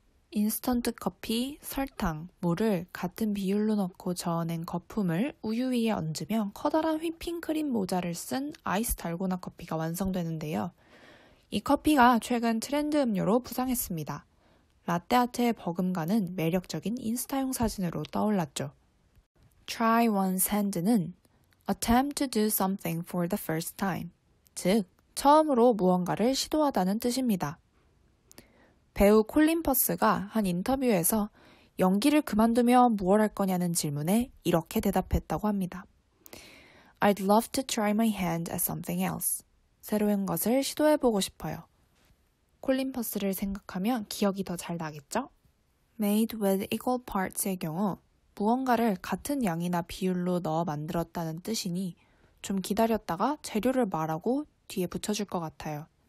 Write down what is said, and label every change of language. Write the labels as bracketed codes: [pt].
[ko] 인스턴트 커피, 설탕, 물을 같은 비율로 넣고 저어낸 거품을 우유 위에 얹으면 커다란 휘핑크림 모자를 쓴 아이스 달고나 커피가 완성되는데요. 이 커피가 최근 트렌드 음료로 부상했습니다. 라떼아트의 버금가는 매력적인 인스타용 사진으로 떠올랐죠. [en] Try one's hand는 attempt to do something for the first time, [ko] 즉 처음으로 무언가를 시도하다는 뜻입니다. 배우 콜린 퍼스가 한 인터뷰에서 연기를 그만두면 무엇 할 거냐는 질문에 이렇게 대답했다고 합니다. [en] I'd love to try my hand at something else. [ko] 새로운 것을 시도해보고 싶어요. 콜린 퍼스를 생각하면 기억이 더 잘 나겠죠? [en] Made with equal parts [ko] 의 경우 무언가를 같은 양이나 비율로 넣어 만들었다는 뜻이니 좀 기다렸다가 재료를 말하고 뒤에 붙여줄 것 같아요.